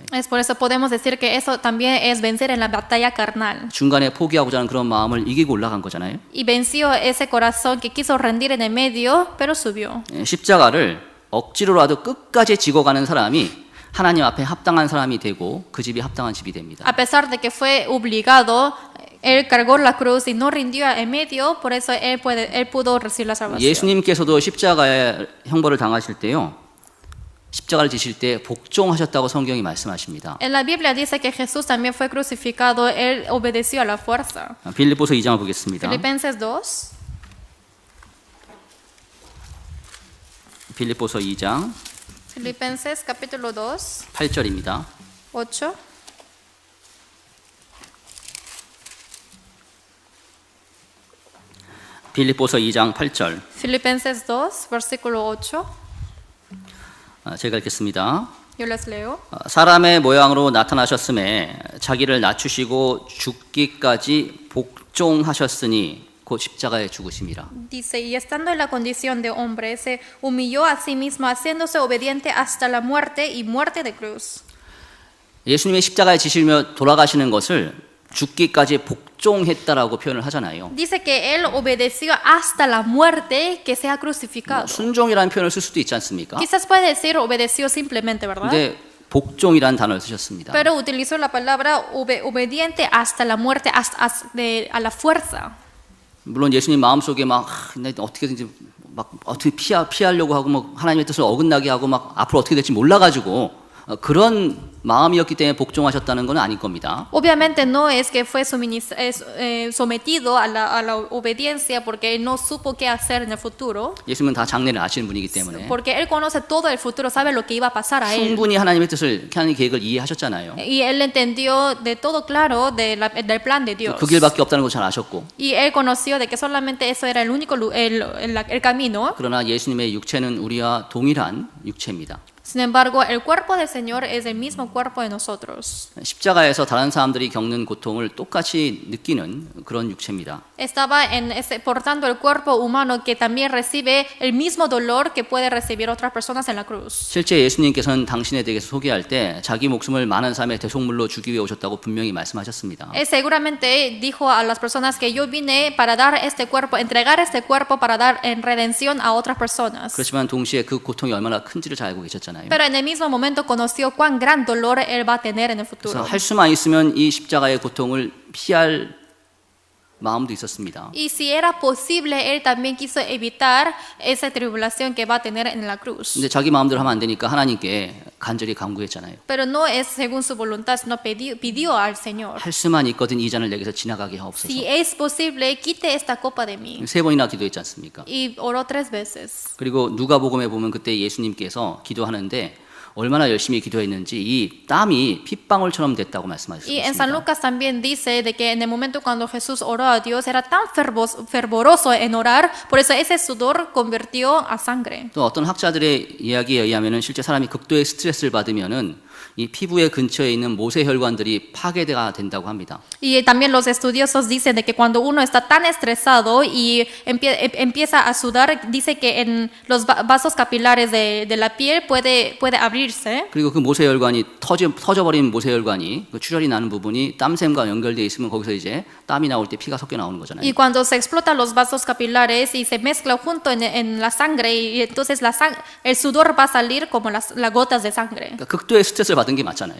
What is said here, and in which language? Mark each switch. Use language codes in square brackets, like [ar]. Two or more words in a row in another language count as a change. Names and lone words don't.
[es] Es por eso podemos decir que eso también es vencer en la batalla carnal. [ko] 중간에 포기하고자 하는 그런 마음을 이기고 올라간 거잖아요. [es] Y venció ese corazón que quiso rendir en el medio, pero subió. [ko] 십자가를 억지로라도 끝까지 지고 가는 사람이 하나님 앞에 합당한 사람이 되고 그 집이 합당한 집이 됩니다. [es] A pesar de que fue obligado, él cargó la cruz y no rindió en medio, por eso él pudo recibir la salvación. [ko] 예수님께서도 십자가의 형벌을 당하실 때요. 십자가를 지실 때 복종하셨다고 성경이 말씀하십니다. [es] En la Biblia dice que Jesús también fue crucificado, él obedeció a la fuerza. [ko] 빌립보서 2장을 보겠습니다. [es] Filipenses 2. [ko] 빌립보서 2장 [es] Filipenses capítulo 2, [ko] 8절입니다. [es] 8. [ko] 빌립보서 2장 8절. [es] Filipenses 2, versículo 8. [ko] 제가 읽겠습니다. [es] Yo les leo. [ko] 사람의 모양으로 나타나셨음에 자기를 낮추시고 죽기까지 복종하셨으니 곧 십자가에 죽으심이라. [es] Dice, y estando en la condición de hombre, se humilló a sí mismo, haciéndose obediente hasta la muerte y muerte de cruz. [ko] 예수님이 십자가에 지시며 돌아가시는 것을 죽기까지 복종했다라고 표현을 하잖아요. [es] Dice que él obedeció hasta la muerte que sea crucificado. [ko] 순종이라는 표현을 쓸 수도 있지 않습니까? [es] Quizás puede decir obedeció simplemente, ¿verdad? [ko] 근데 복종이라는 단어를 쓰셨습니다. [es] Pero utilizó la palabra obediente hasta la muerte, a la fuerza. [ko] 물론 예수님 마음속에 막 어떻게든지 막 어떻게 피하려고 하고 막 하나님의 뜻을 어긋나게 하고 막 앞으로 어떻게 될지 몰라가지고 그런 마음이었기 때문에 복종하셨다는 건 아닐 겁니다. [es] Obviamente no es que fue sometido a la obediencia porque él no supo qué hacer en el futuro. [ko] 예수님은 다 장래를 아시는 분이기 때문에 [es] Porque él conoce todo el futuro, sabe lo que iba a pasar a él. [ko] 충분히 하나님의 뜻을, 하나님의 계획을 이해하셨잖아요. [es] Y él entendió de todo claro del plan de Dios. [ko] 그 길밖에 없다는 걸 잘 아셨고. [es] Y él conoció de que solamente eso era el único el camino. [ko] 그러나 예수님의 육체는 우리와 동일한 육체입니다. [es] Sin embargo, el cuerpo del Señor es el mismo cuerpo de nosotros. [ko] 십자가에서 다른 사람들이 겪는 고통을 똑같이 느끼는 그런 육체입니다. [es] Estaba portando el cuerpo humano que también recibe el mismo dolor que puede recibir otras personas en la cruz. [ko] 실제 예수님께서는 당신에 대해서 소개할 때 자기 목숨을 많은 사람의 대속물로 주기 위해 오셨다고 분명히 말씀하셨습니다. [es] Él seguramente dijo a las personas que yo vine para dar este cuerpo, entregar este cuerpo para dar en redención a otras personas. [ko] 그렇지만 동시에 그 고통이 얼마나 큰지를 잘 알고 계셨잖아요. [es] Pero en el mismo momento conoció cuán gran dolor él va a tener en el [ko] 그래서 [es] futuro. [ko] 할 수만 있으면 이 십자가의 고통을 피할 마음도 있었습니다. [es] Y si era posible, él también quiso evitar esa tribulación que va a tener en la cruz. [ko] 근데 자기 마음대로 하면 안 되니까 하나님께 간절히 간구했잖아요. [es] Pero no es según su voluntad, sino pidió al Señor. [ko] 할 수만 있거든 이 잔을 내게서 지나가게 하옵소서. [es] Si es posible, quite esta copa de mí. [ko] 3번이나 기도했지 않습니까? [es] Y oró 3 veces. [ko] 그리고 누가복음에 보면 그때 예수님께서 기도하는데 얼마나 열심히 기도했는지 이 땀이 핏방울처럼 됐다고 [es] Y en [ko] 말씀하셨습니다. [es] San Lucas también dice de que en el momento cuando Jesús oró a Dios era tan fervoroso en orar, por eso ese sudor convirtió a sangre. [ko] 또 어떤 학자들의 이야기에 의하면은 실제 사람이 극도의 스트레스를 받으면은 이 피부의 근처에 있는 모세혈관들이 파괴가 된다고 합니다. [es] Y también los estudiosos dicen de que cuando uno está tan estresado y empieza a sudar, dice que en los vasos capilares de la piel puede abrirse. [ko] 그리고 그 모세혈관이 터져버린 모세혈관이 그 출혈이 나는 부분이 땀샘과 연결되어 있으면 거기서 이제 땀이 나올 때 피가 섞여 나오는 거잖아요. [es] Y cuando se explotan los vasos capilares y se mezcla junto en la sangre, y entonces el sudor va a salir como las gotas de sangre. [ko] 그러니까 극도의 스트레스를 스트레스를 받은 게 맞잖아요.